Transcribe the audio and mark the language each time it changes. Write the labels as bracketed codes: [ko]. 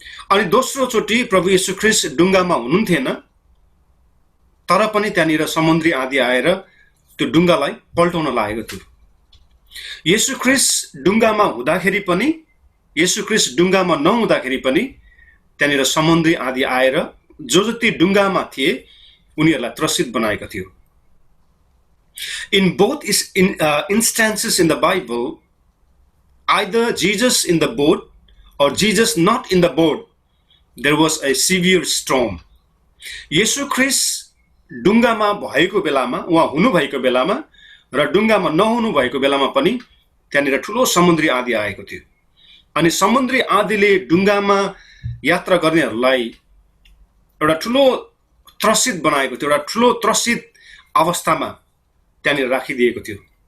[ne] अनि दोस्रो चोटि प्रभु येशू ख्रीष्ट डुङ्गामा हुनुहुन्थेन, तर पनि त्यहाँनिर समुद्री आँधी आएर त्यो डुङ्गालाई पल्टाउन लागेको थियो। येशू ख्रीष्ट डुङ्गामा हुँदाखेरि पनि, येशू ख्रीष्ट डुङ्गामा नहुँदाखेरि पनि त्यहाँनिर समुद्री आँधी आएर जो जति डुङ्गामा थिए उनीहरूलाई त्रसित बनाएको थियो। [en] In both instances in the Bible, either Jesus in the boat or Jesus not in the boat, there was a severe storm. [ne] येशू ख्रीष्ट डुङ्गामा भएको बेलामा, उहाँ हुनु भएको बेलामा र डुङ्गामा नहुनु भएको बेलामा पनि त्यहाँनिर ठुलो समुद्री आँधी आएको थियो। अनि समुद्री आँधीले डुङ्गामा यात्रा गर्नेहरूलाई एउटा ठुलो त्रसित बनाएको थियो, एउटा ठुलो त्रसित अवस्थामा त्यहाँनिर राखिदिएको थियो।